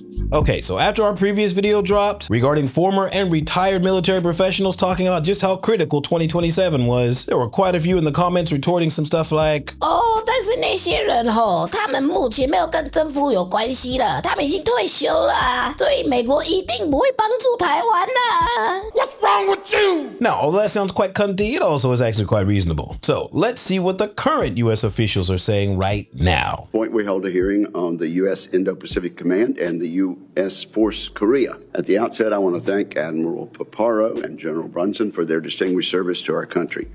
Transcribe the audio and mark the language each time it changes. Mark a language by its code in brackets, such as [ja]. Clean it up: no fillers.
[en] Okay, so after our previous video dropped regarding former and retired military professionals talking about just how critical 2027 was, there were quite a few in the comments retorting some stuff like, [zh] 但是那些人他们目前没有跟政府有关系了，他们已经退休了啊，所以美国一定不会帮助台湾啦。 [en] What's wrong with you? Now, although that sounds quite cunty, it also is actually quite reasonable. So let's see what the current U.S. officials are saying right now. We held a hearing on the U.S. Indo-Pacific Command and the U.S. Force Korea. At the outset, I want to thank Admiral Paparo and General Brunson for their distinguished service to our country.